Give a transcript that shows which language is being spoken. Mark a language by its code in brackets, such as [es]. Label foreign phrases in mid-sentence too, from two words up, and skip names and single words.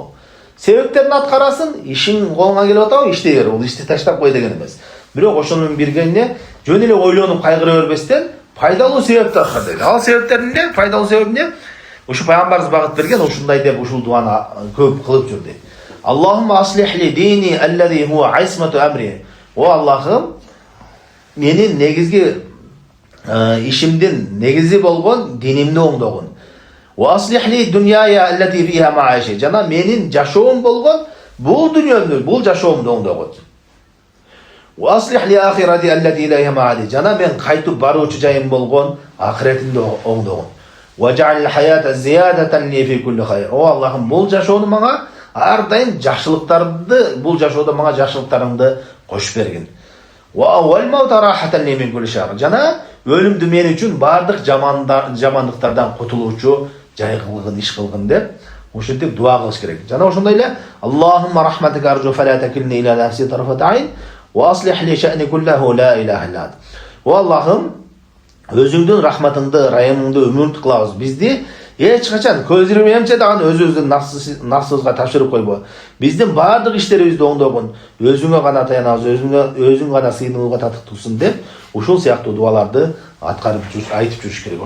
[ky] Себептерин аткарасын, ишиң колуңа келип атабы, иштей бер. Бул ишти таштап кой деген эмес. Бирок ошонун биргенине жөн эле ойлонуп кайгыра бербестен пайдалуу себепти аткар дейт. Ал себептер эмне? Пайдалуу себеп эмне? Ушу пайгамбарыбыз багыт берген ушундай деп ушул дуаны көп кылып жүр дейт. [ar] اللهم أصلح لي ديني الذي هو عصمة أمري. [ky] О Аллахым, менин негизги ишимдин негизи болгон динимди оңдогун. [ar] وأصلح لي دنياي التي فيها معاشي. [ky] Жана менин жашоом болгон бул дүйнөмдү, бул жашоомду оңдогун. [ar] وأصلح لي آخرتي التي إليها معادي. [ky] Жана мен кайтып баруучу жайым болгон ахиретимди оңдогун. [ar] واجعل الحياة زيادة لي في كل خير. [ky] О Аллахым, бул жашоону мага ар дайым жакшылыктарды, бул жашоодо мага жакшылыктарыңды кошуп бергин. [ar] والموت راحة لي من كل شر. [ky] Жана өлүмдү мен үчүн бардык жамандыктардан кутулуучу жай кылгын, иш кылгын деп ушинтип дуа кылыш керек. Жана ошондой эле [ar] اللهم رحمتك أرجو فلا تكلني إلى نفسي طرفة عين وأصلح لي شأني كله لا إله إلا أنت. [ky] О Аллахым, өзүңдүн рахматыңды, райымыңды үмүт кылабыз. Бизди эч качан көз ирмейинче дагы өзүбүздүн нафсыбызга тапшырып койбо. Биздин бардык иштерибизди оңдогун, өзүңө гана таянабыз, өзүң гана сыйынууга татыктуусун деп ушул сыяктуу дуаларды аткарып айтып жүрүш керек.